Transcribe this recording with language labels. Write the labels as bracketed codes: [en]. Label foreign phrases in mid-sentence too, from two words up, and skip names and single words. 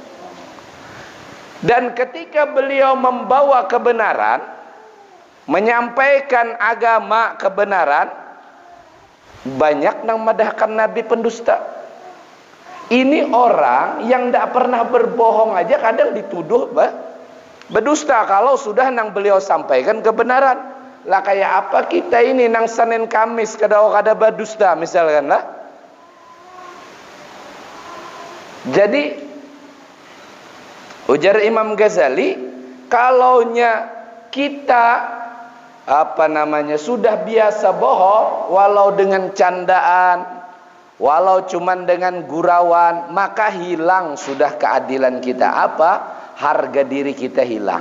[id] Dan ketika beliau membawa kebenaran, menyampaikan agama kebenaran, banyak yang madahkan Nabi pendusta. Ini orang yang tidak pernah berbohong aja kadang dituduh berdusta kalau sudah nang beliau sampaikan kebenaran. [bjn] Lah kayak apa kita ini nang Senin Kamis kada berdusta misalkan lah. [id] Jadi ujar Imam Ghazali, kalaunya kita sudah biasa bohong walau dengan candaan, walau cuman dengan gurauan, maka hilang sudah keadilan kita. Apa? Harga diri kita hilang.